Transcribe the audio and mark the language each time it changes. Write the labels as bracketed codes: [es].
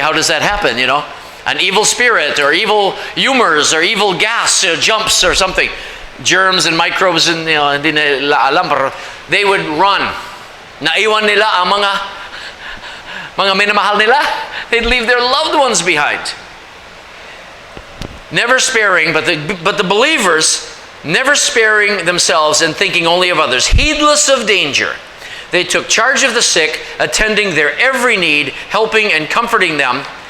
[en] How does that happen, An evil spirit or evil humors or evil gas jumps or something. Germs and microbes, and [tl] hindi nila alam, pero [en] they would run. [tl] Naiwan nila ang mga minamahal nila. [en] They'd leave their loved ones behind. Never sparing, but the believers never sparing themselves and thinking only of others, heedless of danger. They took charge of the sick, attending their every need, helping and comforting them.